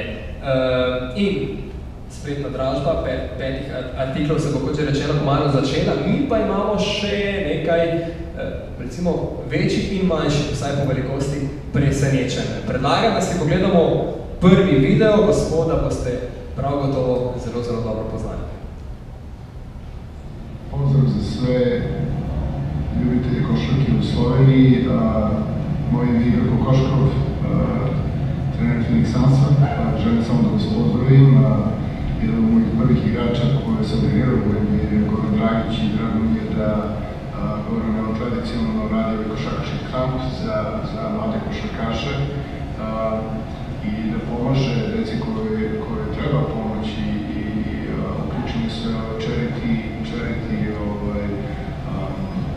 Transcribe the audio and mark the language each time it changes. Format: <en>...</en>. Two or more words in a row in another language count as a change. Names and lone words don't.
<sl>In spletna dražba 5 artiklov se bo, kot že rečeno, malo začela. Mi pa imamo še nekaj, recimo, večjih in manjših, vsaj po velikosti, presenečenj. Predlagam, da si pogledamo prvi video, gospoda boste prav gotovo zelo, zelo dobro poznali.</sl> <sr>Pozdrav za sve ljubitelje košarke u Sloveniji. Moje ime je Igor Kokoškov, trener Phoenix Sunsa. Želim samo da vas pozdravim. Jedan od mojih prvih igrača koje sam trenirao je Goran Dragić i drago mi je da Goran je tradicionalno radio košarkaški kamp za mlade košarkaše i da pomaže deci koje treba pomoći i uključeni sve charity akcije.</sr>